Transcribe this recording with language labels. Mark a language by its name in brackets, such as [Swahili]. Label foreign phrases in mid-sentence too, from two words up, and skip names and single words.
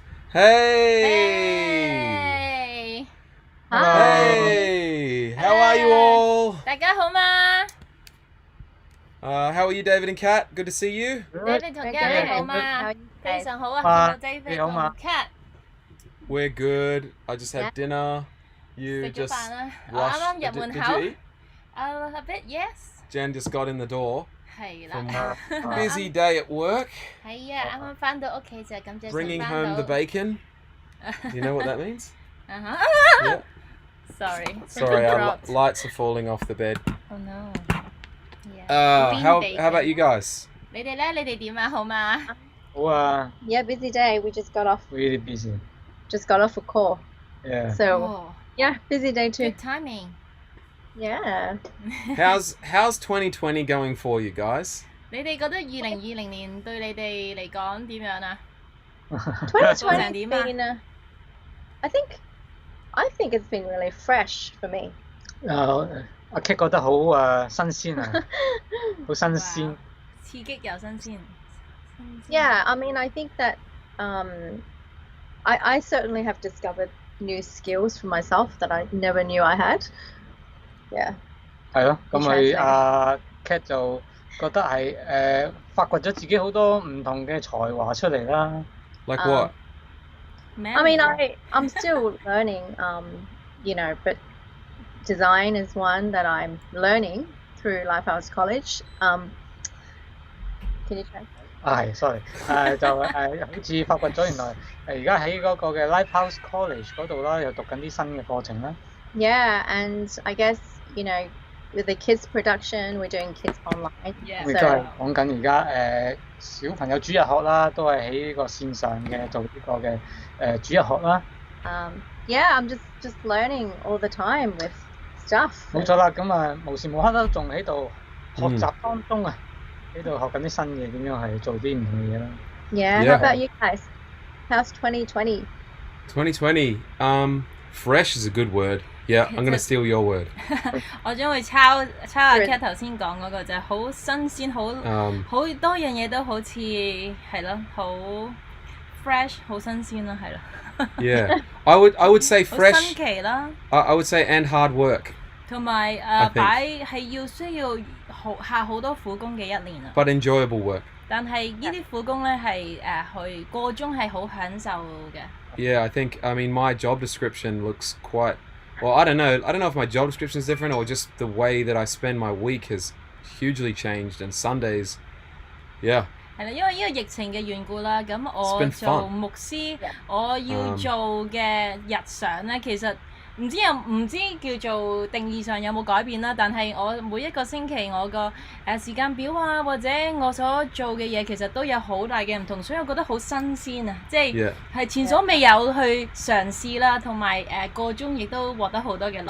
[English] Hey! Hey! How are you all? [Cantonese] 大家好嗎？ [English] How are you, David and Kat? Good to see you. [Cantonese] David 同 Kat 你好嗎？非常好啊，見到 David 同 Kat [English] We're good. I just had dinner. [Cantonese] 食 [English] You [Cantonese] 咗 [English] just [Cantonese] 飯啦。我 [English] rushed. [Cantonese] 啱啱入門 [English] Did [Cantonese] 口。 [English] you eat? A bit yes。 Jen just got in the door. [Cantonese] 係 [English] From [Cantonese] 啦。 [English] busy day at work. [Cantonese] 係啊，啱啱翻到屋企就感謝神 [English] Bringing [Cantonese] 翻 [English] home the [Cantonese] 到。 [English] bacon. You know what that means? Yeah. Sorry. Sorry, our Dropped. lights are falling off the bed. Oh no. Yeah. How about you guys? [Cantonese] 你哋咧？你哋點啊？好嗎？好啊 [English] Yeah, busy day. We just got off. really busy. Just got off a call. Yeah. So Oh, yeah, busy day too. good timing. Yeah. How's 2020 going for you guys? [Cantonese] 你哋覺得2020年對你哋嚟講點樣啊？ [English] 2020's been. I think it's been really fresh for me. [Cantonese] 阿 Kate 覺得好新鮮啊，好新鮮。刺激又新鮮。 [English] Yeah, I mean, I think that I certainly have discovered new skills for myself that I never knew I had. Yeah. [Cantonese] 係咯，咁佢阿 Kate 就覺得係發掘咗自己好多唔同嘅才華出嚟啦。 [English] Like what? I mean, I'm still learning, but design is one that I'm learning through Lifehouse College. Can you translate? [Cantonese] 係，sorry，就好似發掘咗原來而家喺嗰個嘅 Lifehouse College 嗰度啦，又讀緊啲新嘅課程啦。 [English] Yeah, and I guess, with the kids production, we're doing kids online. Yeah. [Cantonese] 亦都係講緊而家小朋友主日學啦，都係喺呢個線上嘅做呢個嘅主日學啦。 [English] Yeah, I'm just learning all the time with stuff. [Cantonese] 冇錯啦，咁啊無時無刻都仲喺度學習當中啊，喺度學緊啲新嘢，點樣係做啲唔同嘅嘢啦。 [English] Yeah, Yeah. how about you guys? How's 2020? 2020. Fresh is a good word. Yeah, I'm gonna steal your word. [Cantonese] 我將會抄阿 Kat 頭先講嗰個就係好新鮮，好多樣嘢都好似係咯，好 fresh， 好新鮮啦，係咯。 [English] Yeah, I would say [Cantonese] 好 [English] fresh. [Cantonese] 新奇啦， [English] I would say and hard work, [Cantonese] 同埋 [English] think. [Cantonese] 需要下好多苦功嘅一年啊。 [English] but enjoyable work. [Cantonese] 但係呢啲苦功咧係去個中係好享受嘅。 [English] Yeah, I mean, my job description looks quite. Well, I don't know if my job description is different or just the way that I spend my week has hugely changed. And Sundays, yeah. [Cantonese] 係啦，因為呢個疫情嘅緣故啦，咁我 [English] It's been [Cantonese] 做 [English] fun. [Cantonese] 牧師，我要做嘅日常咧，其實唔知叫做定義上有冇改變啦，但係我每一個星期我個時間表啊，或者我所做嘅嘢，其實都有好大嘅唔同，所以我覺得好新鮮啊，即係係前所未有去嘗試啦，同埋個中亦都獲得好多嘅樂趣。